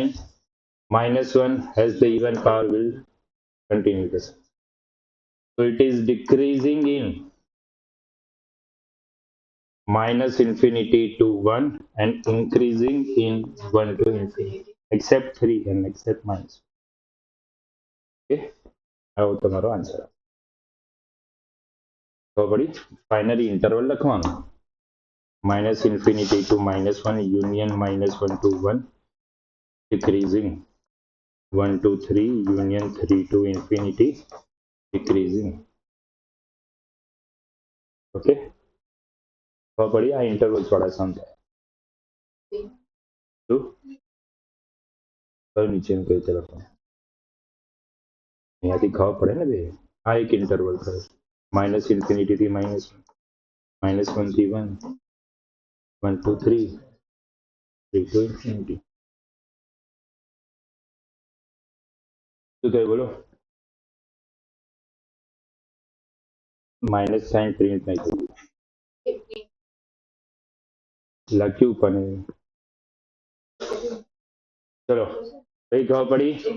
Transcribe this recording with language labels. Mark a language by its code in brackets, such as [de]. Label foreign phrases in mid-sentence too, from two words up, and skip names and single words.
[en] Minus 1 as the even power will continue the sign. So it is decreasing in minus infinity to 1 and increasing in 1 to infinity, except 3 and except minus. [gu] Okay, આવો તમારો આન્સર. તો વળી [en] finally interval [gu] લખવાનું, [en] minus infinity to minus 1 union minus 1 to 1, decreasing 1 to 3 union 3 to infinity, decreasing. [gu] Okay, તો વળી આ ઇન્ટરવલ્સ વાળા સમ થાય. નીચેનું કઈ રીતે લખવાનું અહીંયાથી ખબર પડે ને બે. આ એક ઇન્ટરવલ થયો [en] minus infinity [gu] થી [en] minus 1, minus 1 [gu] થી 1, [en] 1 to 3, 3 to infinity. [gu] શું થયું બોલો? [en] minus sign print [gu] નહીં થયું. લખ્યું પણ ચલો કઈ ખબર પડી